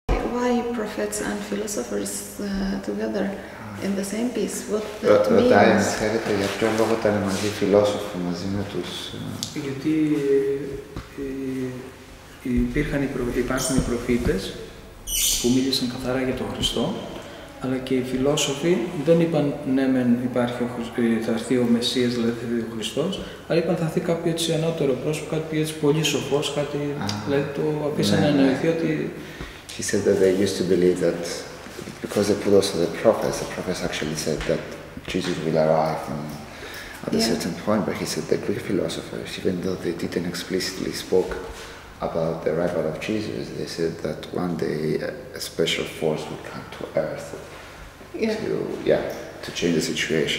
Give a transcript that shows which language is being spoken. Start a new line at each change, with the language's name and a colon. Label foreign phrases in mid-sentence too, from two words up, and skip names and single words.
English: why prophets and philosophers together in the same piece? What that
Greek: Ρωτάει,
English: means?
Greek: ξέρετε, για ποιο λόγο ήταν μαζί οι φιλόσοφοι μαζί με τους... Γιατί υπάρχουν οι προφήτες που μίλησαν καθαρά για τον Χριστό, αλλά και οι φιλόσοφοι δεν είπαν ναι μεν θα έρθει ο Μεσσίας, δηλαδή θα έρθει ο Χριστός, αλλά είπαν θα έρθει κάποιο έτσι ανώτερο πρόσωπο, κάτι έτσι πολύ σοφός, κάτι, δηλαδή το αφήσαν να εννοηθεί ότι...
English: He said that they used to believe that, because they put also the prophets actually said that Jesus will arrive at a certain point, but he said the Greek philosophers, even though they didn't explicitly spoke about the arrival of Jesus, they said that one day a special force would come to earth to change the situation.